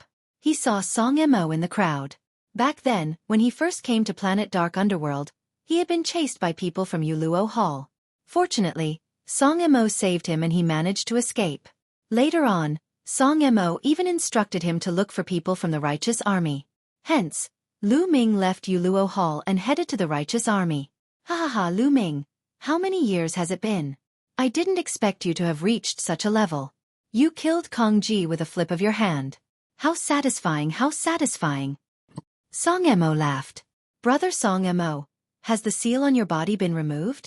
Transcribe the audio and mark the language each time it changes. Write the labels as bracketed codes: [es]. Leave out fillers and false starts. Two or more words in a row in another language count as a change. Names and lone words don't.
[en] He saw Song Mo in the crowd. Back then, when he first came to Planet Dark Underworld, he had been chased by people from Yuluo Hall. Fortunately, Song Mo saved him and he managed to escape. Later on, Song Mo even instructed him to look for people from the Righteous Army. Hence, Lu Ming left Yuluo Hall and headed to the Righteous Army. Ha ha ha, Lu Ming. How many years has it been? I didn't expect you to have reached such a level. You killed Kong Ji with a flip of your hand. How satisfying, how satisfying. Song Mo laughed. Brother Song Mo, has the seal on your body been removed?